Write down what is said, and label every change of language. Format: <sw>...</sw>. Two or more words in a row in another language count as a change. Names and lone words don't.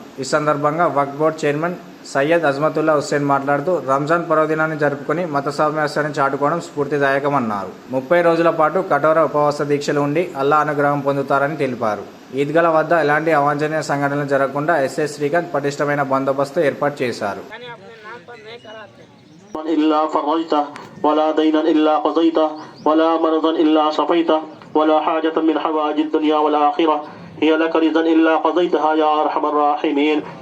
<te>ఈ సందర్భంగా వక్ఫ్ బోర్డు చైర్మన్ సయ్యద్ అజ్మతుల్లా హుస్సేన్ మాట్లాడుతూ రంజాన్ పర్వదినాన్ని జరుపుకొని మత సామరస్యాన్ని చాటుకోవడం స్ఫూర్తిదాయకమన్నారు. 30 రోజుల పాటు కఠోర ఉపవాస దీక్షలు ఉండి అల్లా అనుగ్రహం పొందుతారని తెలిపారు. ఈద్గాల వద్ద ఎలాంటి అవాంఛనీయ సంఘటనలు జరగకుండా ఎస్ఐ శ్రీకాంత్ పటిష్టమైన బందోబస్తు ఏర్పాటు చేశారు.</te> <ar>إلا فرجته ولا دينا إلا قضيته ولا مرضا إلا شفيته ولا حاجة من حوائج الدنيا والآخرة هي لك رضا إلا قضيتها يا أرحم الراحمين.</ar>